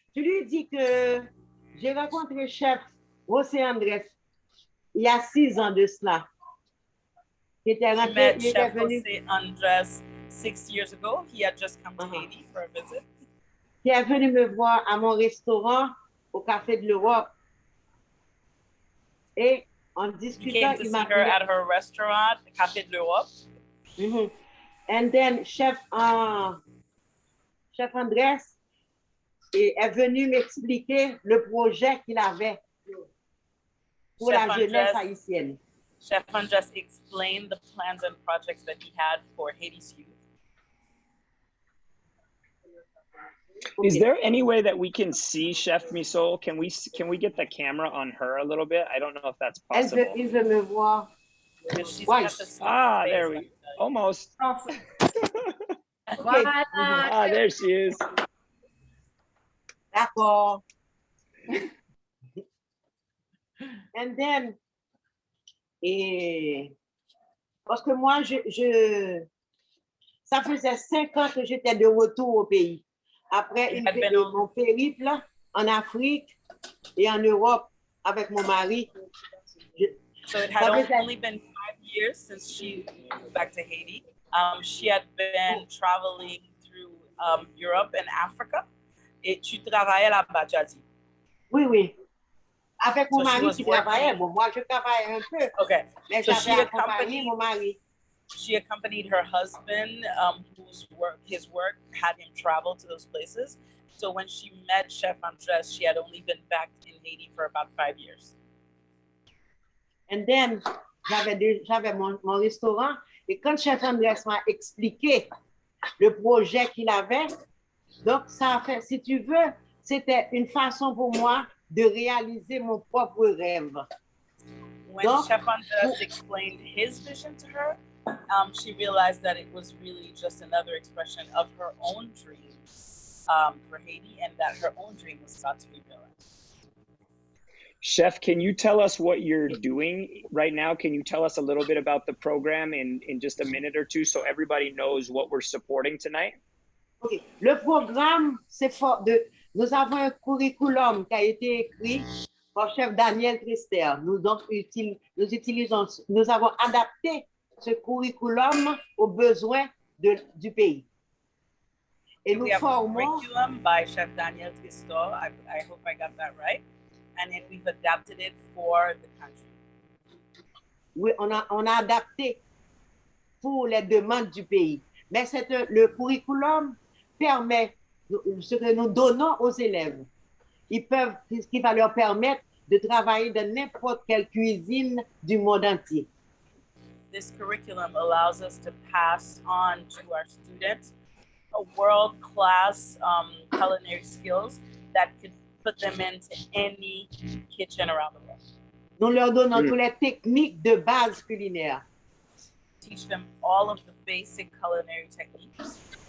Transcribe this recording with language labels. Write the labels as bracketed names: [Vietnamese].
[French] Tu lui dis que j'ai rencontré le chef José Andrés il y a 6 ans de cela. Il était rentré, il était venu. [English] José Andrés 6 years ago. He had just come to Haiti for a visit. [French] Il est venu me voir à mon restaurant au Café de l'Europe. Et en discutant, il m'a [English] her at her restaurant, Café de l'Europe. And then [French] Chef Andrés est venu m'expliquer le projet qu'il avait pour la jeunesse haïtienne. [English] Chef Andrés explained the plans and projects that he had for Haiti's youth. Is there any way that we can see Chef Misol? Can we get the camera on her a little bit? I don't know if that's possible. [French] Elle veut me voir. [English] Ah, there we almost. Okay. Ah, there she is. [French] D'accord. [English] And then, [French] parce que moi, ça faisait 5 ans que j'étais de retour au pays. Après mon périple en Afrique et en Europe avec mon mari. [English] So it had only been 5 years since she moved back to Haiti. She had been traveling through Europe and Africa. [French] Et tu travaillais là-bas, tu as dit? Oui, oui. Avec mon mari qui travaillait. Bon, moi, je travaillais un peu. Okay. Mais [English] so [French] j'avais accompagné mon mari. [English] She accompanied her husband, his work had him travel to those places. So when she met Chef Andrés, she had only been back in Haiti for about 5 years. And then, [French] j'avais mon restaurant. Et quand Chef Andrés m'a expliqué le projet qu'il avait, donc ça a fait, si tu veux, c'était une façon pour moi de réaliser mon propre rêve. [English] When Chef Andrés explained his vision to her, she realized that it was really just another expression of her own dreams for Haiti, and that her own dream was about to be realized. Chef, can you tell us what you're doing right now? Can you tell us a little bit about the program in just a minute or two so everybody knows what we're supporting tonight? Okay. [French] Le programme, c'est fort de. Nous avons un curriculum qui a été écrit par chef Daniel Trister. Nous avons adapté ce curriculum aux besoins du pays. Et nous formons. [English] Curriculum by Chef Daniel Trister. I hope I got that right. And then we've adapted it for the country. [French] Oui, on a adapté pour les demandes du pays. Mais le curriculum permet ce que nous donnons aux élèves. Ce qui va leur permettre de travailler dans n'importe quelle cuisine du monde entier. [English] This curriculum allows us to pass on to our students a world-class culinary skills that could put them into any kitchen around the world. [French] Nous leur donnons toutes les techniques de base culinaire. [English] Teach them all of the basic culinary techniques.